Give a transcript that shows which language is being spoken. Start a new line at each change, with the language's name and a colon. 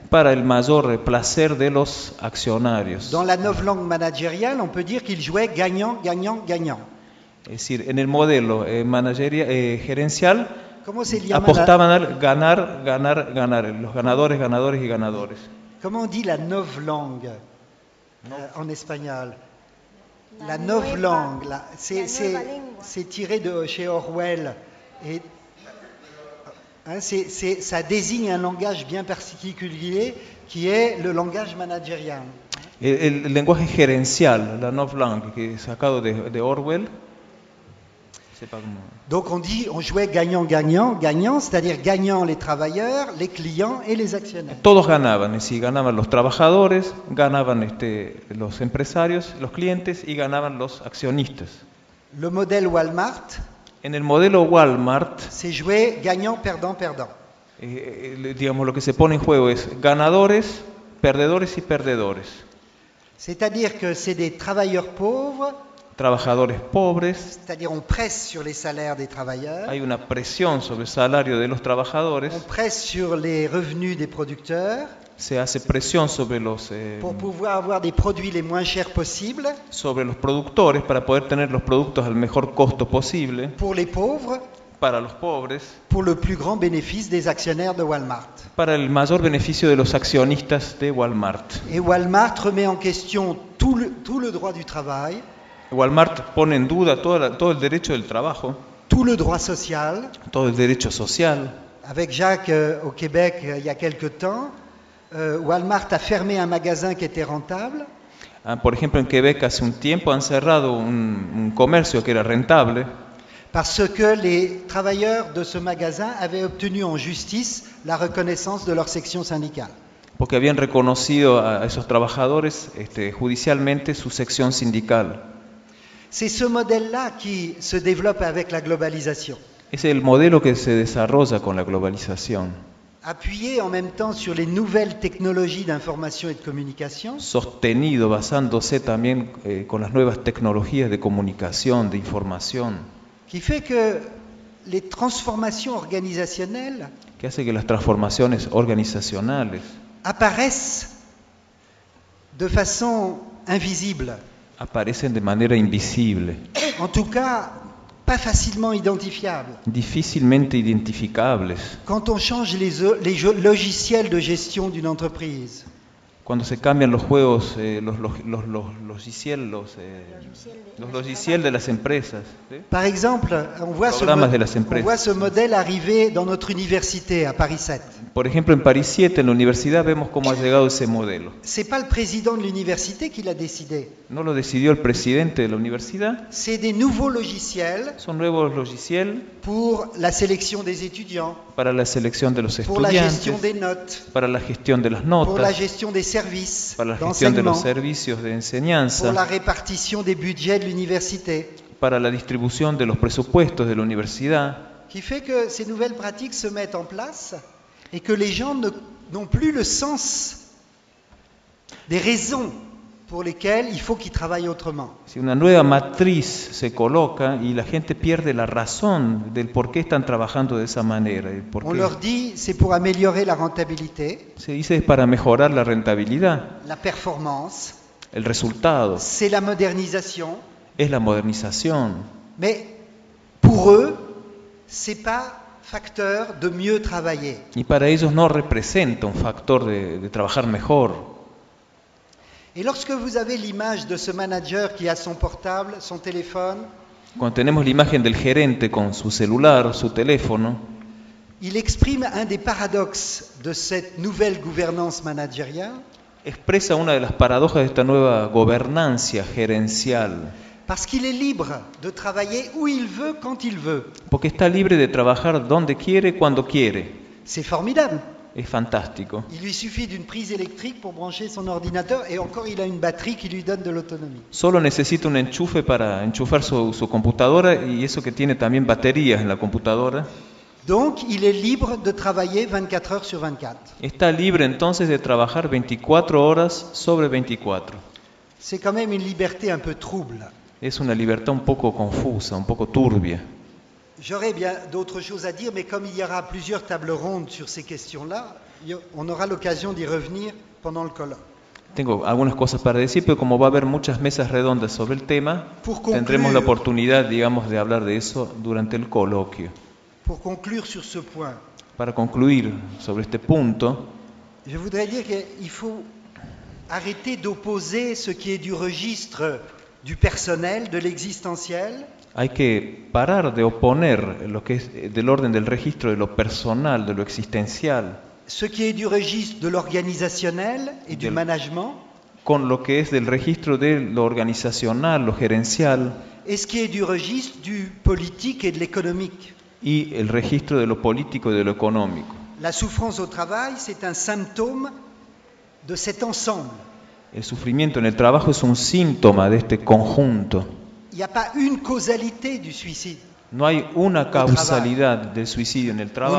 Spanish: Para el mayor placer de los accionarios.
French: Dans la nouvelle langue managériale, on peut dire qu'ils jouaient gagnant, gagnant, gagnant.
Spanish: Es decir, en el modelo gerencial apostaban al ganar, ganar, ganar. Los ganadores, ganadores y ganadores. ¿Cómo se dice la nueva langue en español? La nueva langue.
French: C'est tiré de chez Orwell. Et, hein, ça désigne un langage bien particulier qui est le langage managérial.
Spanish: El lenguaje gerencial, la nueva langue, que es sacado de Orwell.
French: Donc on dit, on jouait gagnant-gagnant, gagnant, c'est-à-dire gagnant les travailleurs, les clients et les actionnaires.
Spanish: Todos ganaban, si ganaban los trabajadores, ganaban los empresarios, los clientes y ganaban los accionistas.
French: Le modèle Walmart.
Spanish: En el modelo Walmart.
French: C'est jouer gagnant-perdant-perdant.
Spanish: Digamos, lo que se pone en juego es ganadores, perdedores y perdedores.
French: C'est-à-dire que c'est des travailleurs pauvres.
Spanish: Trabajadores pobres.
French: C'est-à-dire on presse sur les salaires des travailleurs.
Spanish: Hay una presión sobre el salario de los trabajadores.
French: On presse sur les revenus des producteurs.
Spanish: Se hace presión sobre los
French: pour pouvoir avoir des produits les moins chers possibles.
Spanish: Sobre los productores para poder tener los productos al mejor costo posible.
French: Pour les pauvres.
Spanish: Para los pobres.
French: Pour le plus grand bénéfice des actionnaires de Walmart.
Spanish: Para el mayor beneficio de los accionistas de Walmart.
French: Et Walmart remet en question tout le droit du travail.
Spanish: Walmart pone en duda todo el derecho del trabajo.
French: Tout le droit social.
Spanish: Todo el derecho social.
French: Avec Jacques au Québec il y a quelque temps, Walmart a fermé un magasin qui était rentable.
Spanish: Por ejemplo, en Quebec hace un tiempo han cerrado un comercio que era rentable.
French: Parce que les travailleurs de ce magasin avaient obtenu en justice la reconnaissance de leur section syndicale.
Spanish: Porque habían reconocido a esos trabajadores judicialmente su sección sindical.
French: C'est ce modèle-là qui se développe avec la globalisation.
Spanish: Es el modelo que se desarrolla con la globalización.
French: Appuyé en même temps sur les nouvelles technologies d'information et de communication.
Spanish: Sostenido basándose también con las nuevas tecnologías de comunicación, de información.
French: Qui fait que les transformations organisationnelles.
Spanish: Que hace que las transformaciones organizacionales.
French: Apparaissent de façon invisible.
Spanish: Aparecen de manera invisible.
French: En tout cas, pas facilement identifiables.
Spanish: Difícilmente identificables.
French: Quand on change les logiciels de gestion d'une entreprise.
Spanish: Cuando se cambian los juegos, los logiciels de las empresas.
French: Par exemple, on voit ce modèle arriver dans notre université à Paris 7.
Spanish: Por ejemplo, en Paris 7, en la universidad, vemos cómo ha llegado ese modelo.
French: C'est pas le président de l'université qui l'a décidé.
Spanish: No lo decidió el presidente de la universidad.
French: C'est des nouveaux logiciels.
Spanish: Son nuevos logiciels.
French: Pour la sélection des étudiants.
Spanish: Para la selección de los estudiantes.
French: Pour la gestion des notes.
Spanish: Para la gestión de las notas.
French: Pour la gestion des services.
Spanish: Para la gestión de los servicios de enseñanza.
French: Pour la répartition des budgets de l'université.
Spanish: Para la distribución de los presupuestos de la universidad.
French: Qui fait que ces nouvelles pratiques se mettent en place et que les gens n'ont plus le sens des raisons pour lesquels il faut qu'ils travaillent autrement.
Spanish: Si una nueva matriz se coloca y la gente pierde la razón del por qué están trabajando de esa manera.
French: On leur dit c'est pour améliorer la rentabilité.
Spanish: Se dice es para mejorar la rentabilidad.
French: La performance.
Spanish: El resultado.
French: C'est la modernisation.
Spanish: Es la modernización.
French: Mais pour eux, c'est pas facteur de mieux travailler.
Spanish: Y para ellos no representa un factor de trabajar mejor.
French: Et lorsque vous avez l'image de ce manager qui a son portable, son téléphone,
Spanish: cuando tenemos la imagen del gerente con su celular, su teléfono,
French: il exprime un des paradoxes de cette nouvelle gouvernance managériale.
Spanish: Expresa una de las paradojas de esta nueva gobernancia gerencial.
French: Parce qu'il est libre de travailler où il veut, quand il veut.
Spanish: Porque está libre de trabajar donde quiere, cuando quiere.
French: C'est formidable.
Spanish: Es fantástico.
French: Il lui suffit d'une prise électrique pour brancher son ordinateur et encore il a une batterie qui lui donne de l'autonomie.
Spanish: Solo necesita un enchufe para enchufar su computadora y eso que tiene también baterías en la computadora.
French: Donc il est libre de travailler 24 heures sur 24.
Spanish: Está libre entonces de trabajar 24 horas sobre 24.
French: C'est quand même une liberté un peu trouble.
Spanish: Es una libertad un poco confusa, un poco turbia.
French: J'aurais bien d'autres choses à dire, mais comme il y aura plusieurs tables rondes sur ces questions-là, on aura l'occasion d'y revenir pendant le colloque.
Spanish: Tengo algunas cosas para decir, pero como va a haber muchas mesas redondas sobre el tema, tendremos la oportunidad, digamos, de hablar de eso durante el coloquio.
French: Pour conclure sur ce point.
Spanish: Para concluir sobre este punto.
French: Je voudrais dire qu'il faut arrêter d'opposer ce qui est du registre du personnel, de l'existentiel.
Spanish: Hay que parar de oponer lo que es del orden del registro de lo personal, de lo existencial.
French: Ce qui est du registre de l'organisationnel et du management.
Spanish: Con lo que es del registro de lo organizacional, lo gerencial.
French: Et ce qui est du registre du politique et de l'économique.
Spanish: Y el registro de lo político y de lo económico.
French: La souffrance au travail, c'est un symptôme de cet ensemble.
Spanish: El sufrimiento en el trabajo es un síntoma de este conjunto.
French: Il n'y a pas une causalité du suicide.
Spanish: No hay una causalidad del suicidio en el trabajo.